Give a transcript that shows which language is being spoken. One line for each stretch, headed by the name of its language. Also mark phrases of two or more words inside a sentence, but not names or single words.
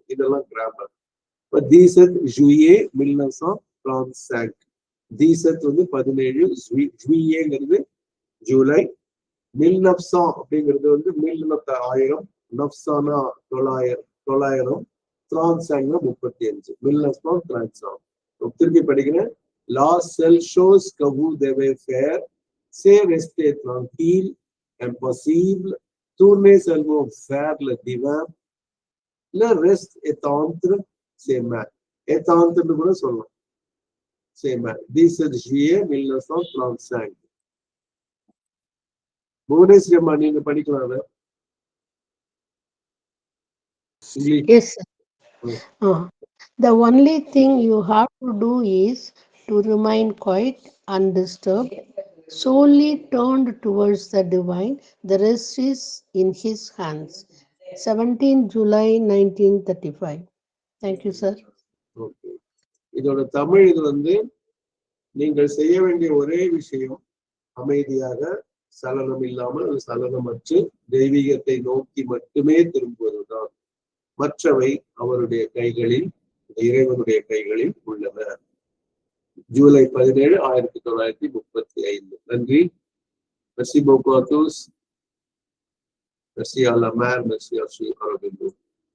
Tamil: இதெல்லாம் கிராமர். 17 juillet 1935. 17 வந்து 17, ஜூயேங்கிறது ஜூலை, 1900 அப்படிங்கிறது வந்து 1000, நப்சானா 900, 35 35. 1935. திருப்பி படிக்கிறேன்.
French: La seule chose que vous devez faire, c'est rester tranquille, impassible, tourner seulement vers le divin. Le reste est entre ses mains. Est entre
Tamil: கூட சொல்லலாம்.
French: ses mains. 17 juillet 1935.
Tamil: புவனேஸ்வரி அம்மா நீங்க படிக்கலாம்.
English: Yes, sir. The only thing you have to do is to remain quiet, undisturbed, solely turned towards the divine. The rest is in his hands. 17 July 1935. Thank you, sir.
Tamil: ஓகே. இதோட தமிழ் இது வந்து, நீங்கள் செய்ய வேண்டிய ஒரே விஷயம் அமைதியாக, சலனம் இல்லாமல், சலனமற்று தெய்வீகத்தை நோக்கி மட்டுமே திரும்புவதுதான். மற்றவை அவருடைய கைகளில், இறைவனுடைய கைகளில் உள்ளன. ஜூலை 17, 1935. நன்றி.
French: Merci beaucoup à tous. Merci à la mère, merci à Sri Aurobindo.